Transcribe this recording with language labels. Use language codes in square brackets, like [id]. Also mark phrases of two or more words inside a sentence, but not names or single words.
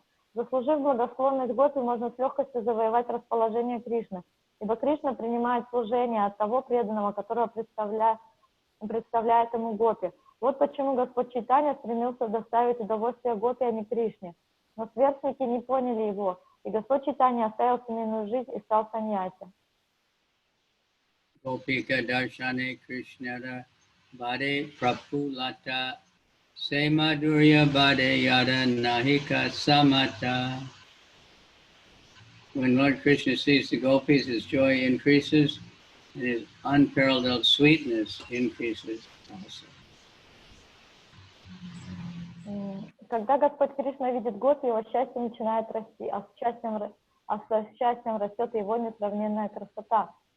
[ru] Заслужив благосклонность гопи, можно с легкостью завоевать расположение Кришны, ибо Кришна принимает служение от того преданного, которого представляет ему гопи. Вот почему Господь Чайтанья стремился доставить удовольствие гопи, а не Кришне. Но сверстники не поняли его, и Господь Чайтанья оставил семейную жизнь и стал саньяси. [bn] গোপিকা দর্শনে কৃষ্ণের বাড়ে প্রফুল্লতা সে মাধুর্য বাড়ে যদা নাহিক সমতা. [en] When Lord Krishna sees the gopis, his joy increases and his unparalleled sweetness increases also. [ru] Когда Господь Кришна видит гопи, его счастье начинает расти, а со счастьем растет его несравненная красота.